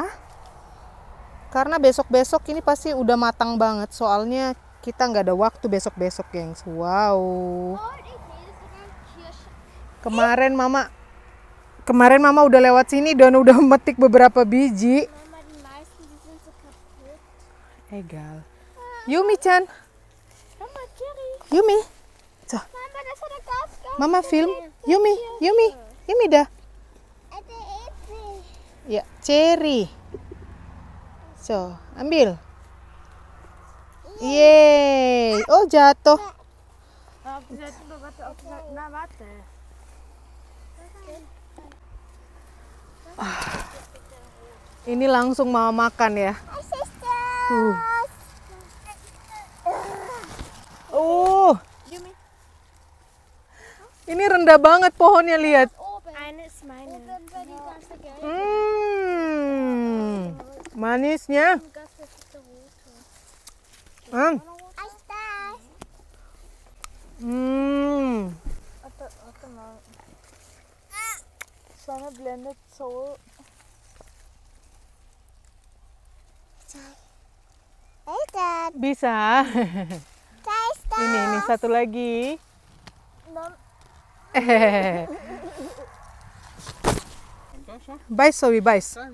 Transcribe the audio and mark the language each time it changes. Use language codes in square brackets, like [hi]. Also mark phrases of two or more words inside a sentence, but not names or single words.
[id] Karena besok-besok ini pasti udah matang banget. Soalnya kita nggak ada waktu besok-besok, gengs. Wow. Kemarin mama udah lewat sini dan udah metik beberapa biji. Egal. Yumi-chan. Yumi. So. Mama film. Yumi dah. Ya, ceri. So, ambil. Yeay. Oh, jatuh. Ini langsung mau makan ya. Ini rendah banget pohonnya, lihat. Manisnya. [de] Sonne blendet so. [id] Bisa. Ini satu lagi. Bais, Zoe, bais.